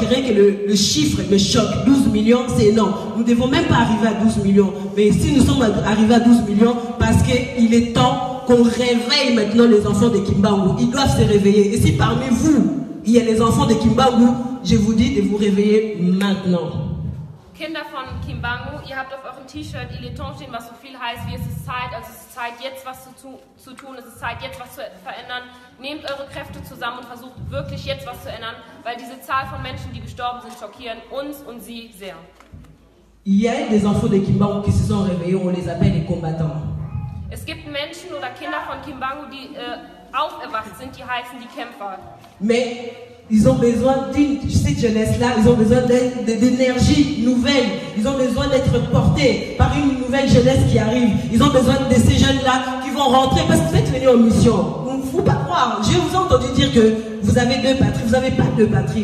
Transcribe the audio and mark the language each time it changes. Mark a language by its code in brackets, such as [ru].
[fr] Rien que le chiffre me choque. 12 millions, c'est énorme. Nous ne devons même pas arriver à 12 millions. Mais si nous sommes arrivés à 12 millions, parce qu'il est temps qu'on réveille maintenant les enfants de Kimbangu. Ils doivent se réveiller. Et si parmi vous, il y a les enfants de Kimbangu, je vous dis de vous réveiller maintenant. [de] Kinder von Kimbangu, ihr habt auf eurem T-Shirt Ileton stehen, was so viel heißt wie es ist Zeit, also es ist Zeit jetzt was zu tun, es ist Zeit jetzt was zu verändern. Nehmt eure Kräfte zusammen und versucht wirklich jetzt was zu ändern, weil diese Zahl von Menschen, die gestorben sind, schockieren uns und sie sehr. [fr] Il y a des enfants de Kimbangu qui se sont réveillés, on les appelle les combattants. [de] Es gibt Menschen oder Kinder von Kimbangu, die aufgewacht sind, die heißen die Kämpfer. [fr] Mais ils ont besoin cette jeunesse-là, ils ont besoin d'énergie nouvelle. Ils ont besoin d'être portés par une nouvelle jeunesse qui arrive. Ils ont besoin de ces jeunes-là qui vont rentrer parce que vous êtes venus en mission. Il ne faut pas croire. Je vous ai entendu dire que vous avez deux patries. Vous n'avez pas deux patries.